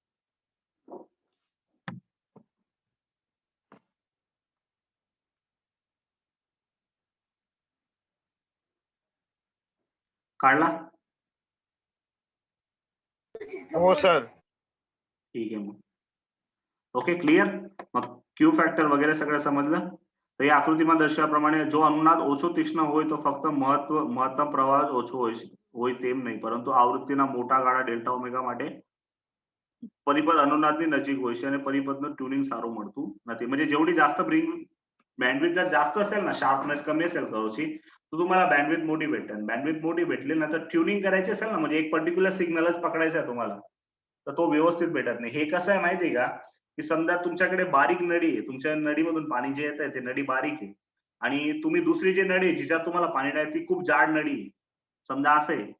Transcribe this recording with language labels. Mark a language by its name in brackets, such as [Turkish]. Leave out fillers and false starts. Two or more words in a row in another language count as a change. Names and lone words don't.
[Marathi] काढला? हो सर. ठीक आहे मग. [English] okay, clear? [Marathi] मग [English] Q factor [Marathi] वगैरे सगळं समजलं? तर या [Gujarati] આકૃતિમાં દર્શાવ્યા પ્રમાણે જો અનુનાદ ઓછો તીક્ષ્ણ હોય તો ફક્ત મહત્તમ પ્રવાહ ઓછો હોય તેમ નહીં, પરંતુ આવૃત્તિના મોટા ગાળા [English] delta omega [Gujarati] માટે પરિપથ अनुनादની નજીક હોય છે અને પરિપથનું ટ્યુનિંગ સારું મળતું નથી. [Marathi] म्हणजे जेवढी जास्त बँडविड्थ जर जास्त असेल ना, शार्पनेस कमी असेल कर्वची, तर तुम्हाला बँडविड्थ मोठी भेटेल. बँडविड्थ मोठी भेटली ना, तर ट्युनिंग करायची असेल ना, म्हणजे एक [English] particular signal [Marathi] पकडायचा आहे तुम्हाला, तर तो व्यवस्थित भेटत नाही. हे कसं आहे माहिती आहे का, की समजा तुमच्याकडे बारीक नळी आहे, तुमच्या नळीमधून पाणी जे येत आहे ते नळी बारीक आहे, आणि तुम्ही दुसरी जी नळी आहे जिच्यात तुम्हाला पाणी नाही ती खूप जाड नळी आहे, समजा असं आहे.